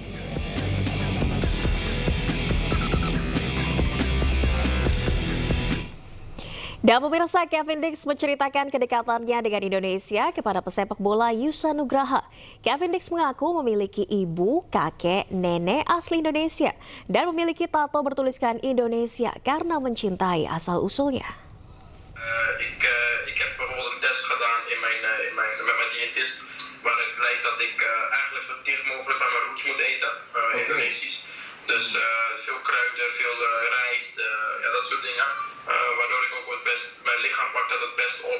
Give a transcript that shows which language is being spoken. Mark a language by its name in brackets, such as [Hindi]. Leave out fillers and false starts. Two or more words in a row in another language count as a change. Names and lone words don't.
[Indonesian] Dan pemirsa, Kevin Dix menceritakan kedekatannya dengan Indonesia kepada pesepak bola Yusa Nugraha. Kevin Dix mengaku memiliki ibu, kakek, nenek asli Indonesia dan memiliki tato bertuliskan Indonesia karena mencintai asal-usulnya. [Dutch] Ik heb bijvoorbeeld een test gedaan met mijn diëtist, waaruit blijkt dat ik eigenlijk zo dicht mogelijk bij mijn roots moet eten, Indonesisch. Dus veel kruiden, veel rijst, ja, dat soort dingen. Waardoor ik ook mijn lichaam pakt dat het best op.